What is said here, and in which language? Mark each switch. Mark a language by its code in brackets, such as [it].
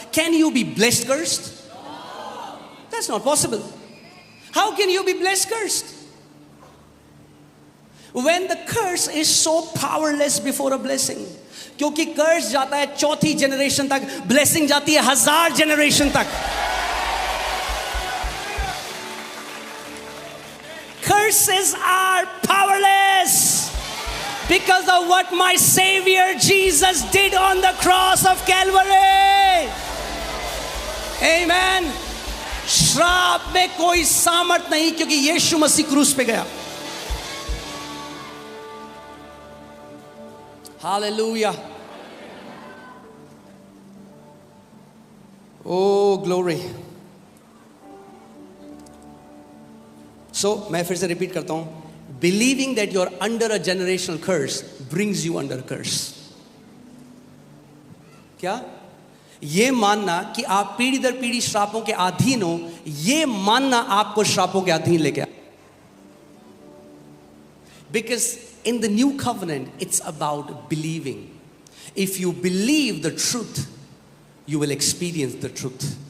[en] Can you be blessed cursed? That's not possible. How can you be blessed cursed? When the curse is so powerless before a blessing, [hi] क्योंकि कर्स जाता है 4थी generation तक, blessing जाती है 1000 generation तक। [en] Curses are powerless because of what my Savior Jesus did on the cross of Calvary. Amen. [hi] श्राप में कोई सामर्थ नहीं, क्योंकि यीशु मसीह क्रूस पे गया। [en] Hallelujah. Oh glory. So [hi] मैं फिर से रिपीट करता हूं, [en] believing that you are under a generational curse brings you under a curse. [hi] क्या? ये मानना कि आप पीढ़ी दर पीढ़ी श्रापों के अधीन हो, ये मानना आपको श्रापों के अधीन लेके आ। [en] Because in the new covenant, it's about believing. If you believe the truth, you will experience the truth.